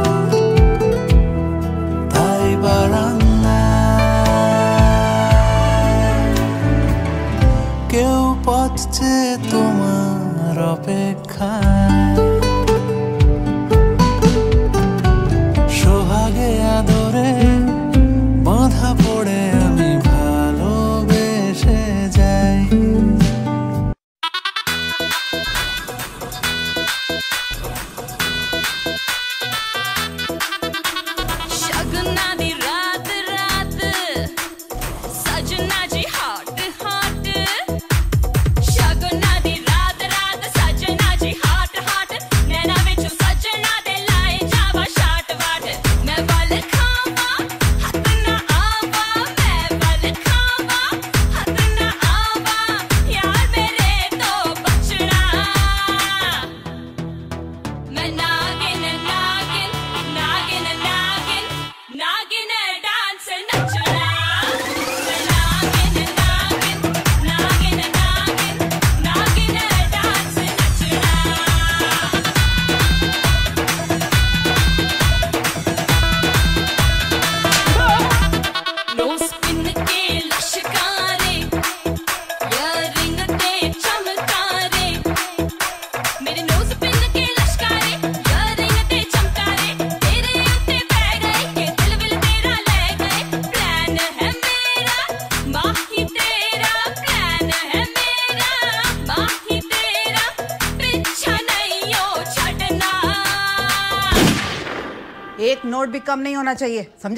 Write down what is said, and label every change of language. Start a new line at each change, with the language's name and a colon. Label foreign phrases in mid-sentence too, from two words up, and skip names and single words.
Bangla: তাই বারান্দা কেউ পথ চেয়ে তোমার অপেক্ষায়, সোহাগে আদরে বাঁধা পড়ে আমি ভালোবেসে যাই।
Punjabi: ਸ਼ਗਨਾਂ ਦੀ ਰਾਤ ਰਾਤ ਸਜਣਾ ਜੀ
English: hot hot,
Punjabi: ਸ਼ਗਨਾਂ ਦੀ ਰਾਤ ਰਾਤ ਸਜਣਾ ਜੀ
English: hot hot,
Punjabi: ਨੈਣਾਂ ਵਿਚ ਸਜਣਾ ਦੇ ਲਾਏ ਜਾਵਾਂ ਸ਼ਾਟ ਵਾਟ, ਮੈਂ ਵਲ ਖਾਵਾਂ ਹੱਥ ਨਾ ਆਵਾਂ, ਮੈਂ ਵਲ ਖਾਵਾਂ ਹੱਥ ਨਾ ਆਵਾਂ, ਯਾਰ ਮੇਰੇ ਤੋਂ ਬਚਣਾ, ਮੈਂ ਨਾਗਿਨ ਨਾਗਿਨ ਨਾਗਿਨ ਨਾਗਿਨ ਨਾਗਿਨ ਡਾਂਸ ਨੱਚਣਾ, ਮੈਂ ਨਾਗਿਨ ਨਾਗਿਨ ਨਾਗਿਨ ਨਾਗਿਨ ਨਾਗਿਨ ਡਾਂਸ ਨੱਚਣਾ।
English: nose pin
Punjabi: ਕੇ ਲਸ਼ਕਾਰੇ, ਇਅਰਰਿੰਗ ਤੇ ਚਮਕਾਰੇ, ਮੇਰੇ ਨੋਜ਼ ਪਿਨ ਕੇ ਲਸ਼ਕਾਰੇ, ਇਅਰਰਿੰਗ ਤੇ ਚਮਕਾਰੇ, ਤੇਰੇ ਉੱਤੇ ਪੈ ਗਏ ਕੇ ਦਿਲ ਵਿਲ ਤੇਰਾ ਲੈ ਗਏ, ਪਲਾਨ ਹੈ ਮੇਰਾ ਮਾਹੀ ਤੇਰਾ, ਪਲਾਨ ਹੈ ਮੇਰਾ ਮਾਹੀ ਤੇਰਾ, ਪਿੱਛਾ ਨਹੀਂ ਓ ਛੱਡਣਾ।
Hindi: एक नोट भी कम नहीं होना चाहिए, समझे?